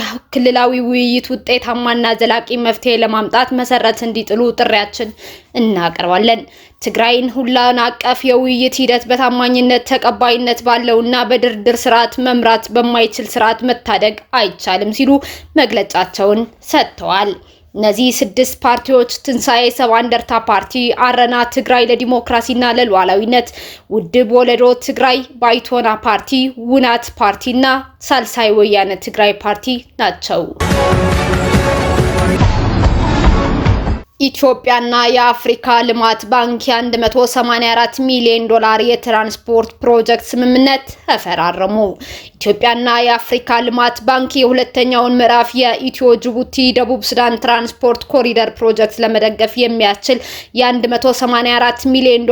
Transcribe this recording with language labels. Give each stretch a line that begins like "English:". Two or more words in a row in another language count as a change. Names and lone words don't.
Amharic: ክልላዊ ውይይት ውጤታማና ዘላቂ መፍትሄ ለማምጣት መሰረት እንዲጥሉ ጥሪያችን እናቀርባለን። ትግራይን ሁሉን አቀፍ የውይይት ሂደት በታማኝነት ተቀባይነት ባለውና በድርድር ስርዓት መምራት በማይችል ስርዓት መታደግ አይቻልም ሲሉ መግለጫቸውን ሰጥተዋል። እነዚህ 6 ፓርቲዎች ትንሳኤ ሰባ እንደርታ ፓርቲ፣ አረና ትግራይ ለዲሞክራሲና ለሉዓላዊነት፣ ውድብ ወለዶ ትግራይ፣ ባይቶና ፓርቲ፣ ውናት ፓርቲና ሳልሳይ ወያነ ትግራይ ፓርቲ ናቸው። ኢትዮጵያና የአፍሪካ ልማት ባንክ $184 ሚሊዮን የትራንስፖርት ፕሮጀክት ስምምነት ተፈራረሙ። ኢትዮጵያና የአፍሪካ ልማት ባንክ የሁለተኛውን ምዕራፍ የኢትዮ ጅቡቲ ደቡብ ሱዳን ትራንስፖርት ኮሪደር ፕሮጀክት ለመደገፍ የሚያስችል $184 ሚሊዮን